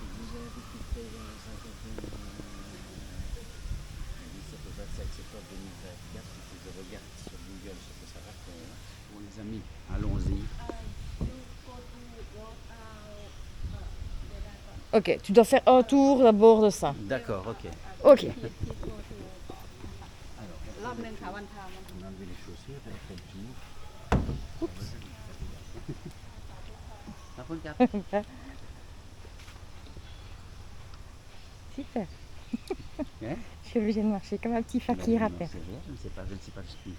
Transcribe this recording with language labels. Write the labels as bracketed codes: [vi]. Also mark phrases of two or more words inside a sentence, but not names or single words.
[fr] 17 au 27 septembre 2024, si je regarde sur Google ce que ça raconte. Bon les amis, allons-y. Ok, tu dois faire un tour d'abord de ça. D'accord, ok. Ok. Alors, [th] รอบหนึ่งค่ะวันทาวัน [fr] on a enlevé les chaussures, on fait le tour. Par contre, cap. Super. Hein? Je suis obligée de marcher comme un petit fakir à Non, terre. c'est vrai, je ne sais pas, je ne sais pas ce qu'il